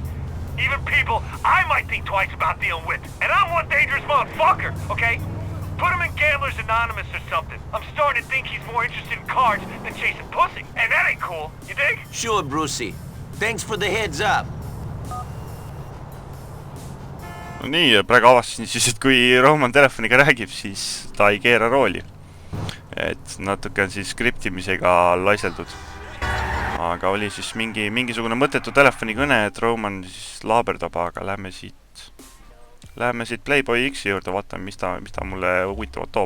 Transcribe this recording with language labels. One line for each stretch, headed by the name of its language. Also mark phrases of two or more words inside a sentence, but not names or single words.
English: Even people I might think twice about dealing with. And I'm one dangerous motherfucker, okay? Put him in Gamblers Anonymous or something. I'm starting to think he's more interested in cards than chasing pussy. And that ain't cool, you dig? Sure, Brucey. Thanks for the heads up.
Estonian: No nii, praegu avastasin siis, et kui Roman telefoniga räägib, siis ta ei keera rooli. Et natuke on siis skriptimisega laiseldud. Aga oli siis mingisugune mõttetu telefonikõne, et Roman siis laaberdab, aga lähme siit Playboy X juurde, vaatame, mis ta mulle huvitavat toob.